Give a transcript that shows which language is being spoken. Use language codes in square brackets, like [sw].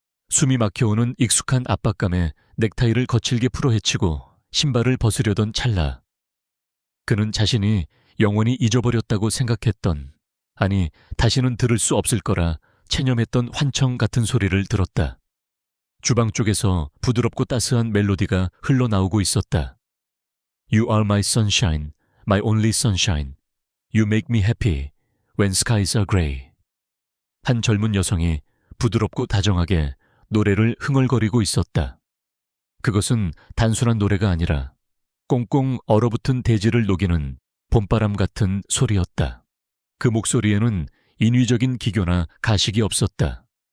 [ko] 숨이 막혀오는 익숙한 압박감에 넥타이를 거칠게 풀어헤치고 신발을 벗으려던 찰나 그는 자신이 영원히 잊어버렸다고 생각했던, 아니 다시는 들을 수 없을 거라 체념했던 환청 같은 소리를 들었다. 주방 쪽에서 부드럽고 따스한 멜로디가 흘러나오고 있었다. [en] You are my sunshine, my only sunshine. You make me happy when skies are gray. [ko] 한 젊은 여성이 부드럽고 다정하게 노래를 흥얼거리고 있었다. 그것은 단순한 노래가 아니라 꽁꽁 얼어붙은 대지를 녹이는 봄바람 같은 소리였다. 그 목소리에는 인위적인 기교나 가식이 없었다.